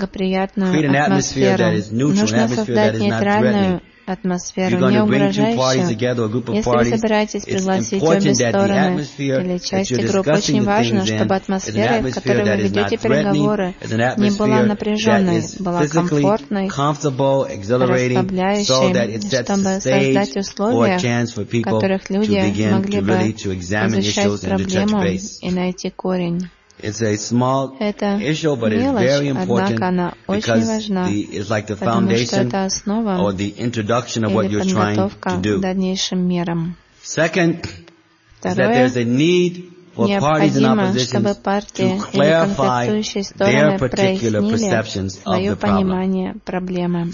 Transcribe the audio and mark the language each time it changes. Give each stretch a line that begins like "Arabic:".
English: Create an atmosphere that is neutral, an atmosphere that is not threatening.
Russian: Атмосферу не угрожающую. Если собираетесь пригласить обе стороны или части группы, очень важно, чтобы атмосфера, в которой вы ведете переговоры, не была напряженной, была комфортной, расслабляющей, чтобы создать условия, в которых люди могли бы изучать проблему и найти корень.
English: It's a small issue, but it's very important because it's like the foundation or the introduction of what you're trying to do. Second, that there's a need for parties in opposition to clarify their particular perceptions of the problem.